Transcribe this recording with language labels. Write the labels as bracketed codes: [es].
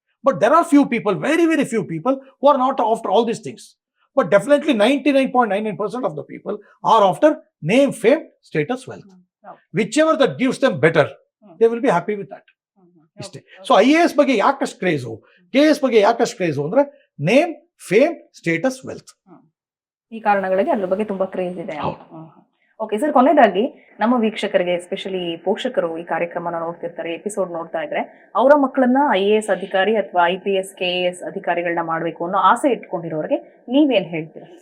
[en] But there are few people, very few people who are not after all these things. But definitely 99.99% of the people are after name, fame, status, wealth. Whichever that gives them better, they will be happy with that. [kn] So IAS ಬಗ್ಗೆ ಯಾಕಷ್ಟು craze, KS ಬಗ್ಗೆ ಯಾಕಷ್ಟು craze ಅಂದ್ರೆ [en] Name, fame, status, wealth. [kn] ಈ ಕಾರಣಗಳಿಗೆ ಅದ್ರ ಬಗ್ಗೆ ತುಂಬಾ craze ಇದೆ. Okay sir, ಕೊನೆಯದಾಗಿ ನಮ್ಮ ವೀಕ್ಷಕರಿಗೆ, ಎಸ್ಪೆಷಲಿ ಪೋಷಕರು ಈ ಕಾರ್ಯಕ್ರಮನ ನೋಡ್ತಿರ್ತಾರೆ, ಎಪಿಸೋಡ್ ನೋಡ್ತಾ ಇದ್ರೆ, ಅವರ ಮಕ್ಕಳನ್ನ IAS ಅಧಿಕಾರಿ ಅಥವಾ IPS KS ಅಧಿಕಾರಿಗಳನ್ನ ಮಾಡಬೇಕು ಅನ್ನೋ ಆಸೆ ಇಟ್ಕೊಂಡಿರೋರಿಗೆ ನೀವೇನ್ ಹೇಳ್ತೀರಾ?